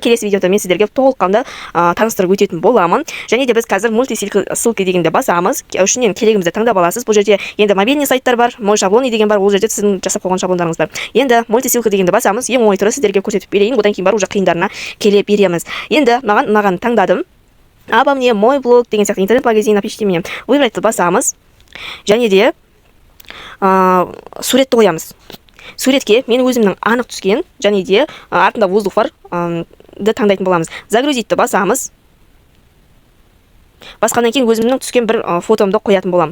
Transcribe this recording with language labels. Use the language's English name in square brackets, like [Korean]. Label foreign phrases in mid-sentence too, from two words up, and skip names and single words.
[Kazakh] Келесі видеода мен сіздерге толыққанды таныстырып өтетін боламын. Және де біз қазір мультисылка дегенді басамыз. Үшінен керегімізді таңдап аласыз. Бұл жерде енді мобильный сайттар бар, [Russian] мой шаблоны [Kazakh] деген бар. Ол жерде сіздің жасап қойған шаблондарыңыз бар. Енді мультисылка деген басамыз. Ең оңай түрі сіздерге көрсетіп берейін. Одан кейін бар уже қиындарына келе береміз. Енді маған таңдадым. [Russian] Обо мне, мой блог [Kazakh] деген сияқты интернет-магазин, [Russian] напишите мне. [Kazakh] Выбрать басамыз. Және де суретті қоямыз. Суретке мен өзімнің анық түскен және де артында воздух бар таңдайтын боламыз. Загрузитті басамыз. Басқаннан кейін өзімнің түскен бір фотомды қоятын боламын.